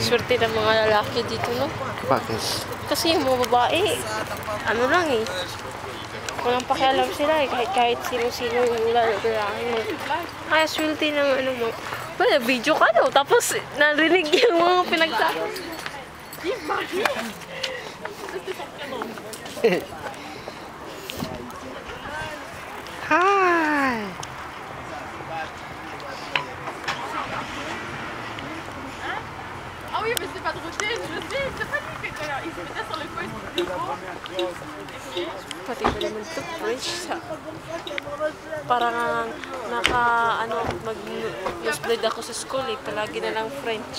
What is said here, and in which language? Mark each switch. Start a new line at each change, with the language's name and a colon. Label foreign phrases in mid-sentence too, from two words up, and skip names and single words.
Filipino: Swerte ng mga lalaki dito, no? Bakit? Kasi yung mga babae, ano lang eh. Walang pakialam sila eh. Kahit sino-sino yung lalaki mo. Kaya swerte ng ano mo. Well, video ka daw. Tapos narinig yung mga pinagsasabi. Hi!
French: Ah oui, mais c'est pas de routine, je sais, c'est pas lui qui il se mettait sur le coin du frigo.
Filipino: Pati ba naman ito, French? Parang mag-newsblade ako sa school eh. Palagi na lang French.